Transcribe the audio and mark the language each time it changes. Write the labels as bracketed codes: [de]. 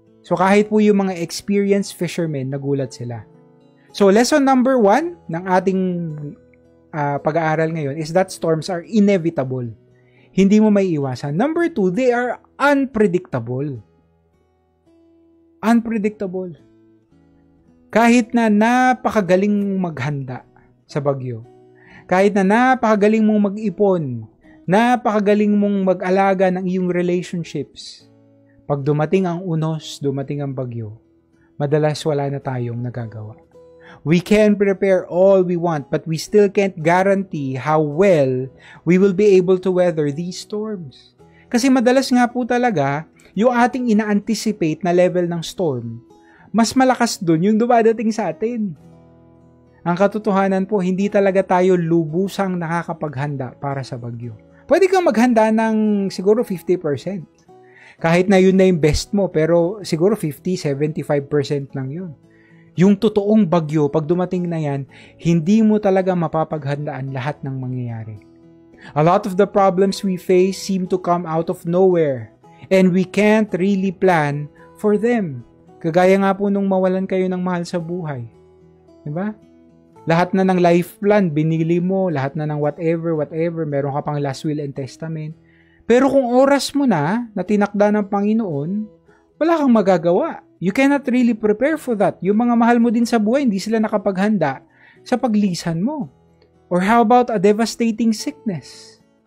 [tl] So kahit po yung mga experienced fishermen, nagulat sila. So lesson number 1 ng ating pag-aaral ngayon [en] is that storms are inevitable. [tl] Hindi mo may iwasan. [en] Number 2, they are unpredictable. Unpredictable. [tl] Kahit na napakagaling mong maghanda sa bagyo, kahit na napakagaling mong mag-ipon, napakagaling mong mag-alaga ng iyong relationships, pag dumating ang unos, dumating ang bagyo, madalas wala na tayong nagagawa. [en] We can prepare all we want, but we still can't guarantee how well we will be able to weather these storms. [tl] Kasi madalas nga po talaga, yung ating ina-anticipate na level ng storm, mas malakas dun yung dumadating sa atin. Ang katotohanan po, hindi talaga tayo lubusang nakakapaghanda para sa bagyo. Pwede kang maghanda ng siguro 50%. Kahit na yun na yung best mo, pero siguro 50-75% lang yun. Yung totoong bagyo, pag dumating na yan, hindi mo talaga mapapaghandaan lahat ng mangyayari. [en] A lot of the problems we face seem to come out of nowhere, and we can't really plan for them. [tl] Kagaya nga po nung mawalan kayo ng mahal sa buhay. Diba? Lahat na ng life plan, binili mo, lahat na ng whatever, meron ka pang [en] last will and testament. [tl] Pero kung oras mo na tinakda ng Panginoon, wala kang magagawa. [en] You cannot really prepare for that. [tl] Yung mga mahal mo din sa buhay, hindi sila nakapaghanda sa paglisan mo. [en] Or how about a devastating sickness?